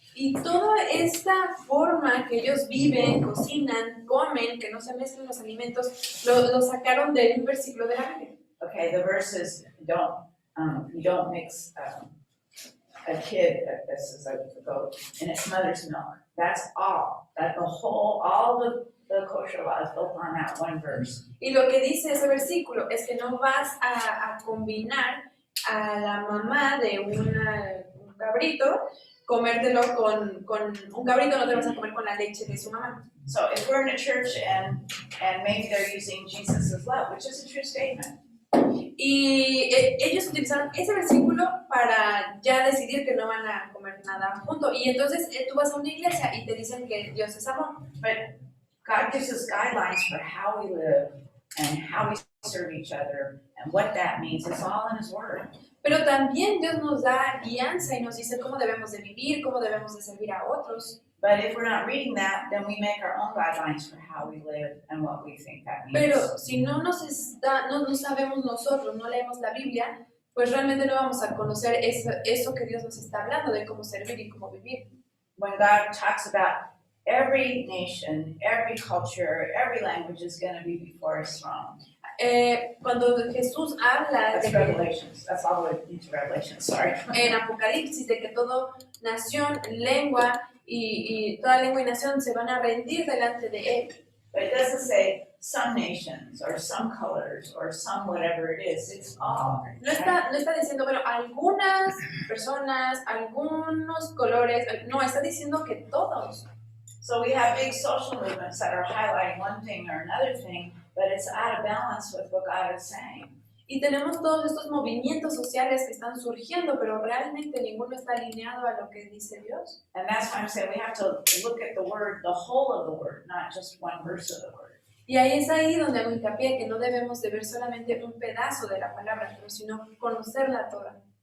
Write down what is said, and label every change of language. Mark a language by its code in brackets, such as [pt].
[es] Y toda esta forma que ellos viven, cocinan, comen, que no se mezclen los alimentos, lo sacaron de un versículo de la Biblia. [en] Okay, the verse is you don't mix a kid, this is a goat, in its mother's milk. That's all. That all the kosher law is built on that one verse. [es] Y lo que dice ese versículo es que no vas a combinar a la mamá de un cabrito, comértelo con un cabrito, no te vas a comer con la leche de su mamá. [en] So if we're in a church and maybe they're using Jesus' love, which is a true statement. [es] Y ellos utilizaron ese versículo para ya decidir que no van a comer nada junto. Y entonces tú vas a una iglesia y te dicen que Dios es amor. [en] But God gives us guidelines for how we live and how we serve each other and what that means. It's all in His Word. [es] Pero también Dios nos da guianza y nos dice cómo debemos de vivir, cómo debemos de servir a otros. [en] But if we're not reading that, then we make our own guidelines for how we live and what we think that means. [es] Pero si no sabemos nosotros, no leemos la Biblia, pues realmente no vamos a conocer eso que Dios nos está hablando de cómo servir y cómo vivir. [en] When God talks about every nation, every culture, every language is going to be before His throne. [es] Cuando Jesús habla [en] That's Revelations. That's all the way into Revelations. Sorry. [es] en Apocalipsis de que toda nación, lengua y toda lengua y nación se van a rendir delante de Él. [en] But it doesn't say some nations or some colors or some whatever it is. It's all. [es] No está diciendo, bueno, algunas personas, algunos colores, no, está diciendo que todos. [en] So we have big social movements that are highlighting one thing or another thing, but it's out of balance with what God is saying. [es] Y tenemos todos estos movimientos sociales que están surgiendo, pero realmente ninguno está alineado a lo que dice Dios. [en] And that's why I'm saying we have to look at the word, the whole of the word, not just one verse of the word. [es] Y ahí es ahí donde hago hincapié que no debemos de ver solamente un pedazo de la palabra, pero sino conocerla toda.